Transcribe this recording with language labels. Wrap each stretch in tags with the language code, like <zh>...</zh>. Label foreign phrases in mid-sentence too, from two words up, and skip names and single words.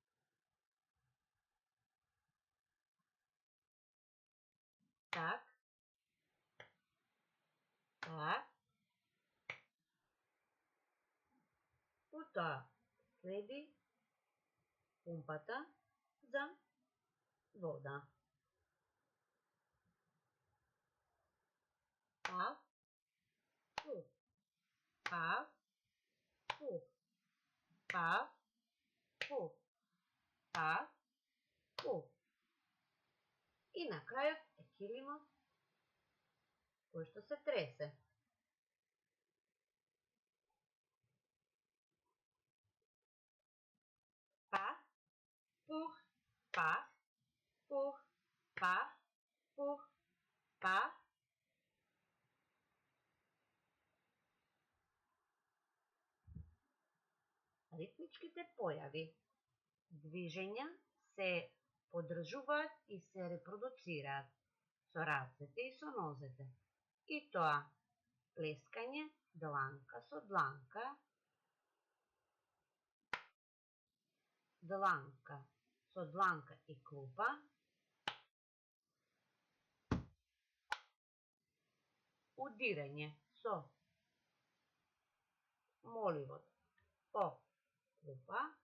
<mk>Так, так. Потоа следи пумпата за вода. Пав, пух, пав, пух, пав, пух, пав, пух. И на крајот е ќелимот кој што се тресе. Пав, пух, пав, пух, пав, пух, пав. Ритмичките појави, движења се поддржуваат и се репродуцираат со рацете и со нозете. И тоа плескање дланка со дланка, дланка со дланка и клупа, удирање со моливот по клупа,</mk>